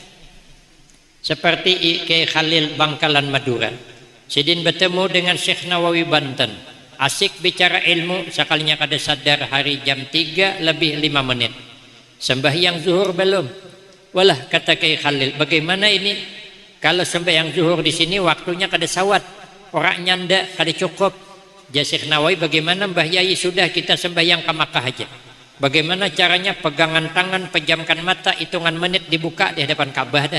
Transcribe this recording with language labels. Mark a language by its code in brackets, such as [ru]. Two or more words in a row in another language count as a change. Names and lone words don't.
[id] Seperti Kiai Khalil Bangkalan Madura. Sidin bertemu dengan Syekh Nawawi Banten. Asik bicara ilmu, sekalinya kada sadar hari jam 3 lebih 5 menit. Sembahyang zuhur belum. Walah kata Kiai Khalil, bagaimana ini? Kalau sembahyang zuhur di sini waktunya kada sawat. Orangnya ndak kada cukup. Syekh Nawawi, bagaimana Mbah Yai sudah kita sembahyang ke Makkah aja. Bagaimana caranya? Pegangan tangan, pejamkan mata, hitungan menit dibuka di hadapan Ka'bah dah.